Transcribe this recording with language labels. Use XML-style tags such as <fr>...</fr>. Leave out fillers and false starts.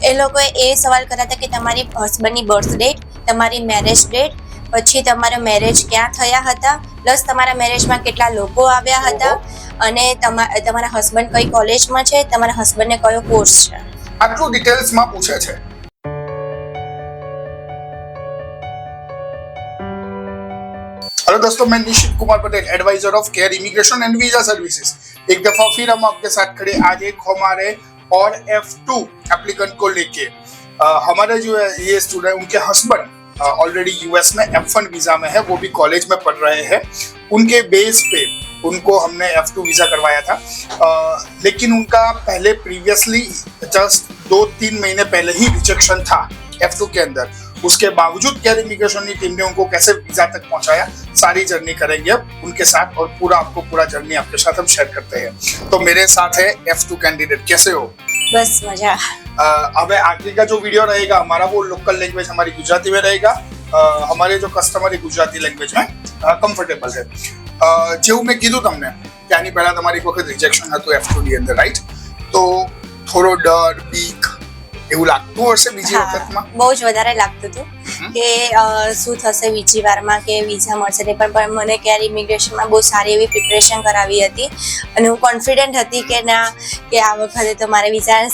<gu>એ લોકોએ એ સવાલ કર્યા હતા કે તમારી હસબન્ડની બર્થ ડેટ, તમારી મેરેજ ડેટ, પછી તમારા મેરેજ ક્યાં થયા હતા, પ્લસ તમારા મેરેજમાં કેટલા લોકો આવ્યા હતા, અને તમારા હસબન્ડ કઈ કોલેજમાં છે, તમારા હસબન્ડને કયો કોર્સ છે. આટલું ડિટેલ્સમાં પૂછે છે.</gu> <hi>हेलो दोस्तों, मैं निशित Kumar Patel, adviser of care immigration and visa services. एक दफा फिर हम आपके साथ खड़े आज एक हमारे और F2 एप्लीकेंट को लेके. हमारे जो है ये स्टूडेंट, उनके हस्बैंड ऑलरेडी यूएस में F1 वीजा में है, वो भी कॉलेज में पढ़ रहे हैं. उनके बेस पे उनको हमने F2 वीजा करवाया था, लेकिन उनका पहले प्रीवियसली जस्ट 2-3 महीने पहले ही रिजेक्शन था F2 के अंदर. उसके बावजूद केयर इमिग्रेशन की टीम ने उनको कैसे वीजा तक पहुंचाया, सारी जर्नी करेंगे अब उनके साथ, और पूरा जर्नी आपके साथ हम शेयर करते हैं. तो मेरे साथ है F2 कैंडिडेट. कैसे हो? बस मजा. अब आगे का जो वीडियो रहेगा हमारा वो लोकल लैंग्वेज हमारी गुजराती में रहेगा. हमारे जो कस्टमर गुजराती लैंग्वेज में कम्फर्टेबल है.</hi> <gu>જેવું મેં કીધું તમને કે આની પહેલા તમારી એક વખત રિજેક્શન હતું F2 ની અંદર રાઈટ, તો થોડો ડર બીક એવું લાગતું હશે બીજી વખતમાં? બહુ જ વધારે લાગતું હતું કે શું થશે બીજી વારમાં, કે વિઝા મળશે નહીં. પણ મને કેર ઇમિગ્રેશનમાં બહુ સારી એવી પ્રિપરેશન કરાવી હતી અને હું કોન્ફિડન્ટ હતી કે ના કે આ વખતે તો મારે વિઝા.</gu>